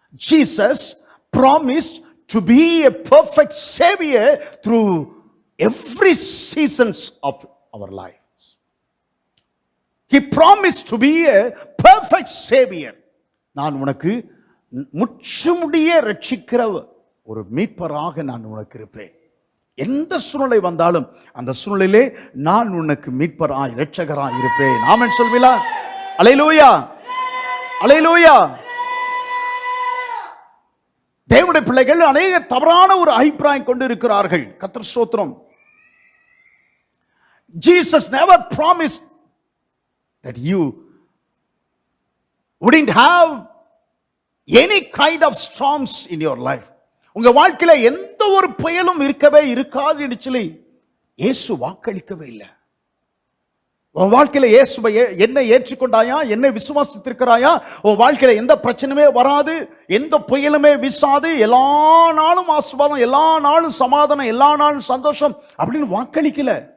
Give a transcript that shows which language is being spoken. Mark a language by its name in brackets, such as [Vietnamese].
[English] Jesus promised to be a perfect savior through every seasons of our lives. He promised to be a perfect savior. [Tamil] நான் உனக்கு முற்றுமுடிய ரட்சிக்கிற ஒரு மீட்பராக நான் உனக்கு இருப்பேன். எந்த சூழ்நிலை வந்தாலும் அந்த சூழ்நிலையிலே நான் உனக்கு மீட்பராய் இரட்சகராய் இருப்பேன். ஆமென் சொல்வீங்களா? அல்லேலூயா, அல்லேலூயா. தேவனுடைய பிள்ளைகள் அநேக தவறான ஒரு அபிப்பிராயம் கொண்டு இருக்கிறார்கள். கர்த்தர் ஸ்தோத்திரம். [English] Jesus never promised that you wouldn't have any kind of storms in your life. [Tamil] உங்க வாழ்க்கையில எந்த ஒரு புயலும் இருக்கவே இருக்காது என்று சொல்லி இயேசு வாக்களிக்கவே இல்லை. உன் வாழ்க்கையில இயேசுவை என்னை ஏற்றுக்கொண்டாயா, என்னை விசுவாசித்திருக்கிறாயா, உன் வாழ்க்கையில எந்த பிரச்சனையுமே வராது, எந்த புயலுமே வீசாது, எல்லா நாளும் ஆசீர்வாதம், எல்லா நாளும் சமாதானம், எல்லா நாளும் சந்தோஷம் அப்படின்னு வாக்களிக்கல.